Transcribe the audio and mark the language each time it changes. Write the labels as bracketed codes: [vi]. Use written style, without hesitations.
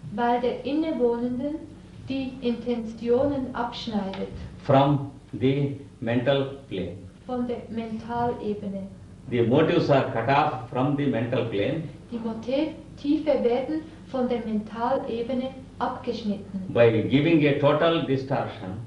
[de] Weil der Innewohnende die Intentionen abschneidet [en] from the mental plane. [de] von der Mentalebene. [en] The motives are cut off from the mental plane [de] Die Motive werden von der Mentalebene abgeschnitten, [en] by giving a total distortion